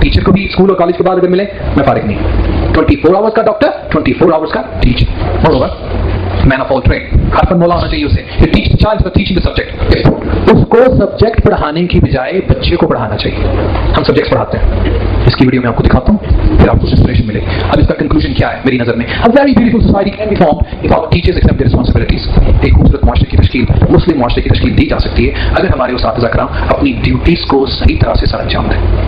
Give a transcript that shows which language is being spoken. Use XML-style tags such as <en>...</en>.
<ur>Teacher کو بھی school اور کالج کے بعد اگر ملے، میں فارغ نہیں. 24 آورس کا ڈاکٹر، 24 آورس کا ٹیچر. اور ہوگا مین آف آل ٹریڈ. ہر فن مولا ہونا چاہیے اسے. Teach child for teaching the subject. اس کو سبجیکٹ پڑھانے کی بجائے بچے کو پڑھانا چاہیے. ہم سبجیکٹس پڑھاتے ہیں. اس کی ویڈیو میں آپ کو دکھاتا ہوں، پھر آپ کو انسپریشن ملے. اب اس کا کنکلوژن کیا ہے میری نظر میں؟</ur> <en>A very beautiful society can be formed if our teachers accept their responsibilities.</en> <ur>ایک خوبصورت معاشرے کی تشکیل، مسلم معاشرے کی تشکیل دی جا سکتی ہے اگر ہمارے اساتذہ کرام اپنی ڈیوٹیز کو صحیح طرح سے سر انجام دیں.</ur>